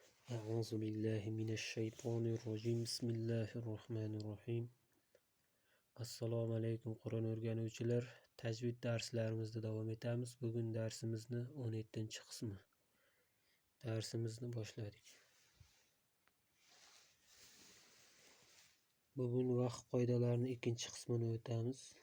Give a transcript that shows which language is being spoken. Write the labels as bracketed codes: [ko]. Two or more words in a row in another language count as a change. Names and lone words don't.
[ar] أعوذ بالله من الشيطان الرجيم بسم الله الرحمن الرحيم. [uz] Assalomu alaykum Qur'on o'rganuvchilar. Tajvid darslarimizda davom etamiz. Bugun darsimizni 17-qismi. Darsimizni boshladik. Bugun vaqt qoidalarining 2-qismini o'tamiz.